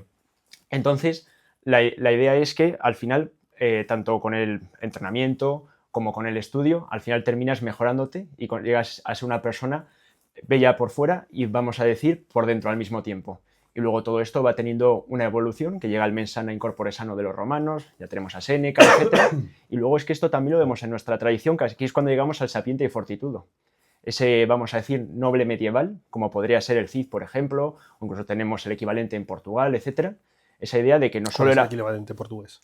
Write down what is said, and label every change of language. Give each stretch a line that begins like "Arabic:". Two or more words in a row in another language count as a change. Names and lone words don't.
Spanish: Entonces, la idea es que al final, tanto con el entrenamiento como con el estudio, al final terminas mejorándote y llegas a ser una persona bella por fuera y, vamos a decir, por dentro al mismo tiempo. Y luego todo esto va teniendo una evolución que llega al
Latin: mens sana in corpore sano
Spanish: de los romanos, ya tenemos a Séneca, etc. Y luego es que esto también lo vemos en nuestra tradición, que aquí es cuando llegamos al Sapiente y Fortitudo. Ese, vamos a decir, noble medieval, como podría ser el Cid, por ejemplo, o incluso tenemos el equivalente en Portugal, etc. Esa idea de que no solo era... ¿Cuál es el equivalente portugués?